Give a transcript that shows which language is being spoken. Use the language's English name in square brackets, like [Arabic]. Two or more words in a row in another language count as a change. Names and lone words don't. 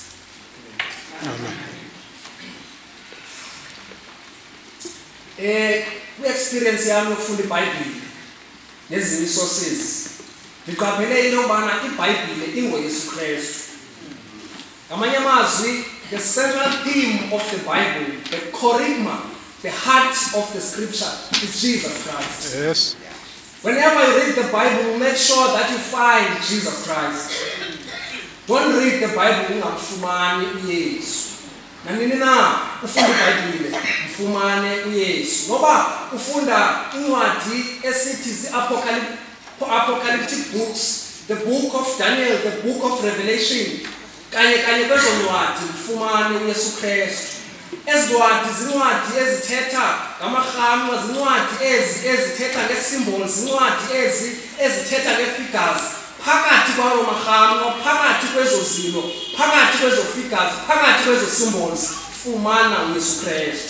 [Xhosa] Amen. Ku-experience yami yokufunda iBhayibheli nezinye sources ngiqaphele into yobana iBhayibheli ingoYesu Kristu. Ngamanye amazwi, [English] the central theme of the Bible, the kerygma, the heart of the scripture is Jesus Christ. Yes. Whenever you read the Bible, make sure that you find Jesus Christ. Don't read the Bible [Xhosa] ungamfumani uYesu. Nanini na ufunda iBhayibheli mfumane uYesu. Ngoba ufunda incwadi esithi [English] apocalyptic books, the book of Daniel, the book of Revelation, [Xhosa] kanye kwezo ncwadi mfumane uYesu Kristu. Ezincwadi zincwadi ezithetha ngamarhamncwa, zincwadi ezithetha nge-symbols, zincwadi ezithetha nge-figures. Phakathi kwawo marhamncwa, phakathi kwezo zilo, phakathi kwezo figures, phakathi kwezo symbols, fumana uYesu Kristu.